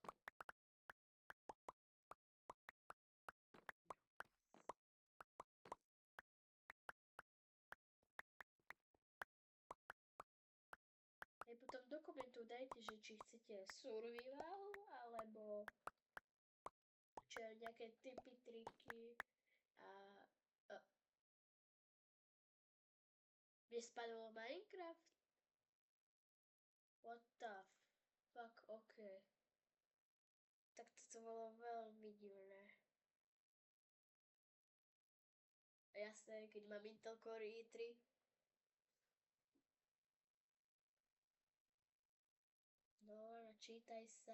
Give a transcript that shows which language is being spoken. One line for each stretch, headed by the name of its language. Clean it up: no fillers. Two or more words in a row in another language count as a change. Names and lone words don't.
Slovak: Aj potom do komentu dajte, že či chcete survival, alebo čo nejaké tipy, triky a mne spadlo Minecraft?
English: What the fuck,
Slovak: ok. Tak to bolo veľmi divné. Jasné, keď mám Intel Core i3. No, načítaj sa.